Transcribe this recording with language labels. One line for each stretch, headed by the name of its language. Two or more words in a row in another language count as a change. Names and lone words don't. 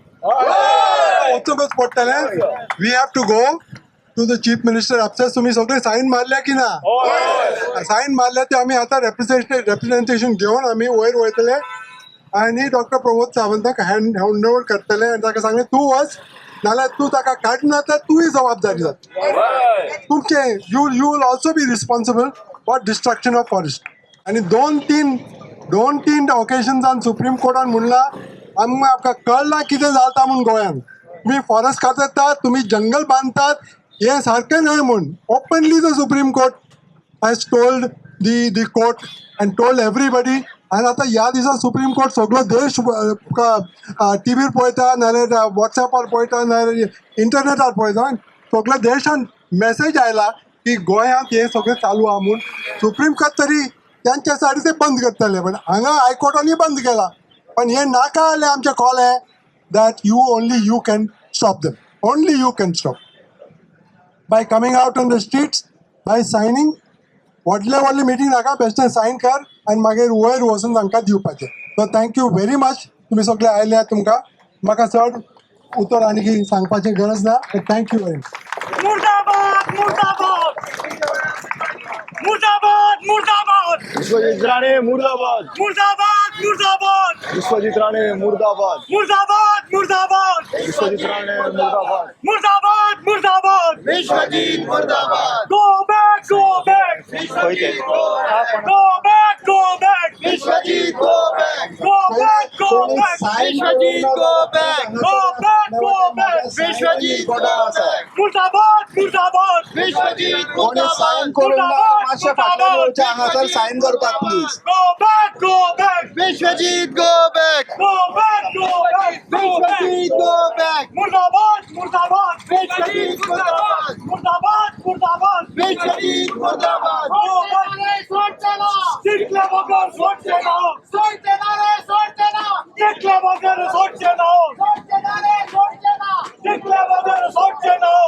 English: we have to go to the chief minister upstairs
Konkani: तुम्ही सगळे साईन मारल्या की ना साईन मारल्या ते आम्ही आता रेप्रेझेंटेशन घेऊन आम्ही वयर वयतले आणि डॉक्टर प्रमोद सावंताक
English: hand over
Konkani: करतले आणि ताका सांगले तू वच नाल्यार तू ताका काडना तर तूय जबाबदारी जाता तुमचे
English: you will also be responsible for destruction of forest
Konkani: आणि दोन तीन ऑकेशन्सान सुप्रीम कोर्टान म्हणला आमकां कळना कितें जाता म्हणून गोंयान तुम्ही फॉरेस्ट कातरतात तुम्ही जंगल बांधतात हे सारकें न्हय म्हूण
English: openly the Supreme Court has told the court and told everybody
Konkani: आणि आता ह्या दिसा सुप्रीम कोर्ट सगळो देश टीव्हीर पळयता नाल्यार वॉट्सॅपार पळयता नाल्यार इंटरनेटार पळयता सगळ्या देशान मेसेज आयला की गोंयांत हे सगळें चालू आहा म्हूण सुप्रीम कोर्ट तरी त्यांच्या साठी ते बंद करतले पण हांगा हायकोर्टानी बंद केला पण हे नाका आले आमचे कॉल आहे
English: that only you can stop them only you can stop by coming out on the streets by signing
Konkani: व्हडले मिटींग नाका बेश्टें सायन कर आनी मागीर वयर वचून तांकां दिवपाचें
English: so thank you very much
Konkani: तुमी सगळे आयले तुमकां म्हाका चड उतर आनी सांगपाची गरज ना
English: thank you very much
Hindi: मुर्दाबाद मुर्दाबाद मुर्दाबाद मुर्दाबाद विश्वजीत राणे मुर्दाबाद मुर्दाबाद मुर्दाबाद विश्वजीत राणे मुर्दाबाद मुर्दाबाद मुर्दाबाद विश्वजीत राणे मुर्दाबाद मुर्दाबाद मुर्दाबाद विश्वजीत मुर्दाबाद
English: go back
Konkani: खंय ते
English: go back विश्वजीत go back गो back, go back. विश्वजीत go back Go back, go back. विश्वजीत go back
Hindi: मुर्दाबाद, मुर्दाबाद.
Konkani: विश्वजीत कोणी साईन करून मातशे फाटल्यान येवचे हांगासर साईन करपाक प्लीज
English: Go back, go back. विश्वजीत go back Go back, go back. Go back. विश्वजीत go back
Hindi: मुर्दाबाद, मुर्दाबाद. विश्वजीत मुर्दाबाद मुर्दाबाद, मुर्दाबाद. विश्वजीत मुर्दाबाद
Konkani: जिंकल्या बगर सोडचे नाव. जिंकल्या बगर सोडचे नाव. जिंकल्या बगर सोडचे नाव.